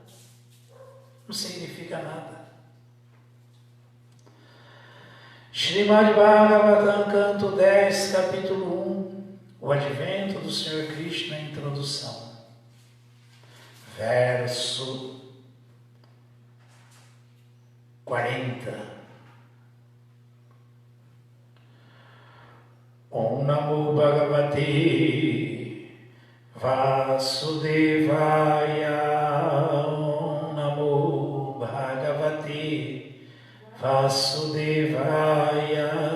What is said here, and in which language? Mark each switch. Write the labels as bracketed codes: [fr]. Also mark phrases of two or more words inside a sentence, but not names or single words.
[pt] Não significa nada. Srimad Bhagavatam, canto 10, capítulo 1. O advento do Senhor Krishna, introdução. Verso 40. [sa] Om Namo Bhagavate Vasudevaya. Om Namo Bhagavate Vasudevaya.